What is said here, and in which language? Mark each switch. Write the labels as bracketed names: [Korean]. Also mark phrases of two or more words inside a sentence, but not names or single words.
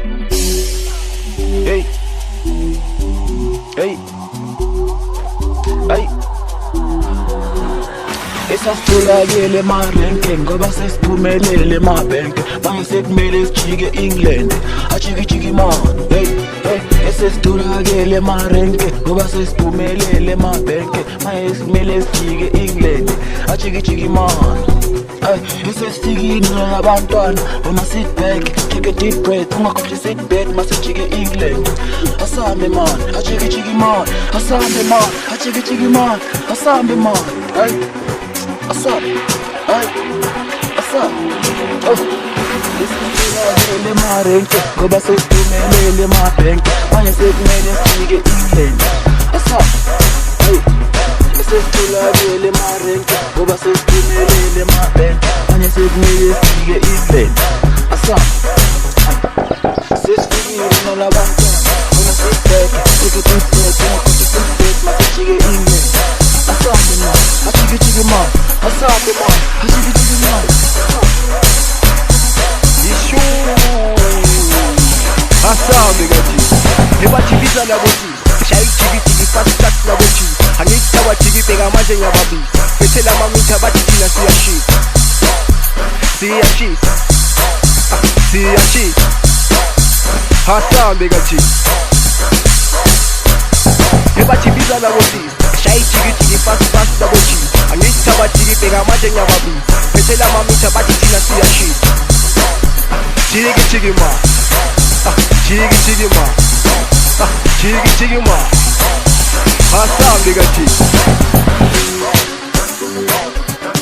[Zulu] Hey, esasitholakele marenke ngoba sesiphumelele mabhenke, manje sekumele sijike England, ajikijiki man. Esasitholakele marenke ngoba sesiphumelele mabhenke, manje sekumele sijike England, ajikijiki man. Esesifikile nabantwana bona [English] sit back, take a deep breath, [Zulu] ungakhohlwa [English] sit back [Zulu] masijike England. Asambe man, ajikijiki man, asambe man, ajikijiki man, asambe man. Asambe, esitholakele marenke ngoba sesiphumelele mabhenke, manje sekumele sijike England. Esitholakele marenke ngoba sesiphumelele mabhenke, manje sekumele sijike England. Sesifikile nalabantwana bona [English] sit back, take a deep breath, [Zulu] ungakhohlwa [English] sit back [Zulu] masijike England. Asambe man, ajikijiki man, asambe man, ajikijiki man. Asambe gathi ebajikisa labothi shaya ijikijiki [English] fast track [Zulu] labothi angithi abajikibheka manje ngiyababisa bethela amamitha bathi thina siyashisa asambe gathi ebajikisa labothi shaya ijikijiki fast labothi angithi abajikibheka manje ngiyababisa bethela amamitha bathi thina siyashisa jiggy ma, jiggy ma, asambe gathi.